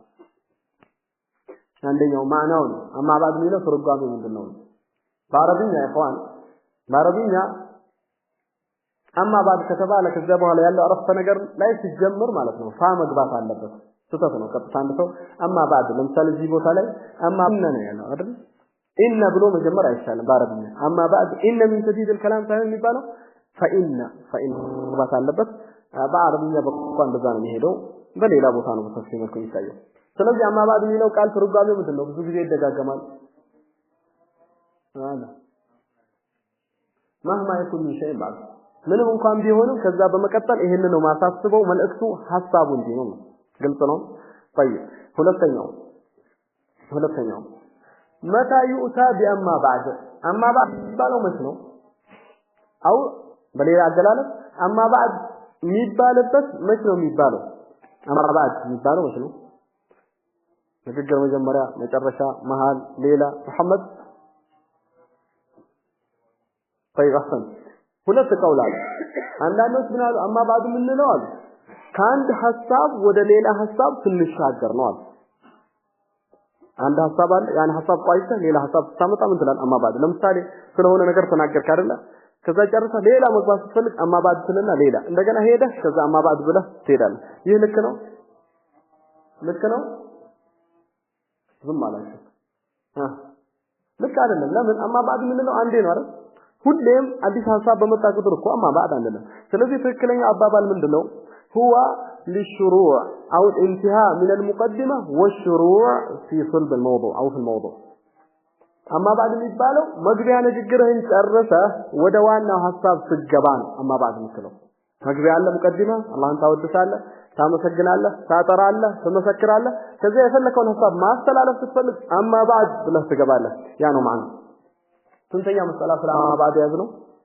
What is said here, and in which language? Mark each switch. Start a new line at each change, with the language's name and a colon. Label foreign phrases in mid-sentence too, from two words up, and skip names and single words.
Amharic: አንደኛው ማዕናው ነው
Arabic: اما بعد
Amharic: የሚለው ትርጓሜው ምንድነው በአረብኛ ይፋን በአረብኛ
Arabic: أما بعد
Amharic: ከተባለ ከዛ በኋላ ያለው አረፍተ ነገር ላይ ሲጀምር ማለት ነው ፋ መግባት አለበት ስህተት ነው ቀጥታ አንድ ሰው
Arabic: أما بعد
Amharic: ለምሳሌ እዚህ ቦታ ላይ አማ ነው ያለው አይደል ኢነ ብሎ መጀመር አይቻልም በአረብኛ
Arabic: أما بعد إن
Amharic: ምን ተዲድ الكلام ሳይሆን የሚባለው فإن መግባት አለበት በአረብኛ በቋንቋ እንደዛ ነው የሚሄደው በሌላ ቦታ ነው በተፍሲር መልኩ የሚታየው ስለዚህ
Arabic: أما بعد
Amharic: የሚለው ቃል ትርጓሜው ምንድነው ብዙ ጊዜ ይደጋገማል
Arabic: مهما يكون من شيء بعد
Amharic: ምንም እንኳን ቢሆንም ከዛ በመቀጠል ይሄን ነው ማሳስበው መልእክቱ ሐሳቡ እንጂ ነው ግልጽ ነው طيب ሁለተኛው
Arabic: متى يؤتى بأما بعد أما بعد
Amharic: ባለው መች ነው አው በሌላ አገላለጽ
Arabic: أما بعد
Amharic: የሚባልበት መች ነው የሚባለው
Arabic: أما بعد
Amharic: የሚባለው መች ነው ንግግር መጀመሪያ መጨረሻ መሃል ሌላ መሐመድ
Arabic: طيب احسن
Amharic: ሁለት ቀውላል አንዳንዶች ምን አሉ
Arabic: أما بعد
Amharic: ምን ነው አሉ ከአንድ ሐሳብ ወደ ሌላ ሐሳብ ትንሻገር ነው አሉ አንድ ሐሳብ አለ ያን ሐሳብ ቆይተ ሌላ ሐሳብ ታመጣ ምን ትላል
Arabic: أما بعد
Amharic: ለምሳሌ ስለሆነ ነገር ተናገርክ አይደለ ከዛ ጨርሰ ሌላ መግባት ስትፈልግ
Arabic: أما بعد
Amharic: ትልና ሌላ እንደገና ሄደ ከዛ
Arabic: أما بعد
Amharic: ብለህ ትሄዳለህ ይህ ልክ ነው ዝም አላችሁ ልክ አይደለም ለምን
Arabic: أما بعد
Amharic: ምን ነው አንዴ ነው አይደል ሁሌም አዲስ ሐሳብ በመጣ ቁጥር እኮ
Arabic: أما بعد
Amharic: አንደለም ስለዚህ ትክክለኛ አባባል ምንድነው
Arabic: هو للشروع او الانتهاء من المقدمه والشروع في صلب الموضوع او في الموضوع اما بعد
Amharic: የሚባለው መግቢያ ንግግርህን ጨርሰህ ወደ ዋናው ሐሳብ ትገባ ነው
Arabic: أما بعد
Amharic: የምትለው መግቢያ አለ ሙቀዲማ አላህን ታወድሳለህ ታመሰግናለህ ታጠራለህ ትመሰክራለህ ከዛ የፈለከውን ሐሳብ ማስተላለፍ ስትፈልግ
Arabic: أما بعد
Amharic: ብለህ ትገባለህ ያ ነው ማለት ስንተኛ መስአላ ስለ
Arabic: أما بعد
Amharic: ያዝ ነው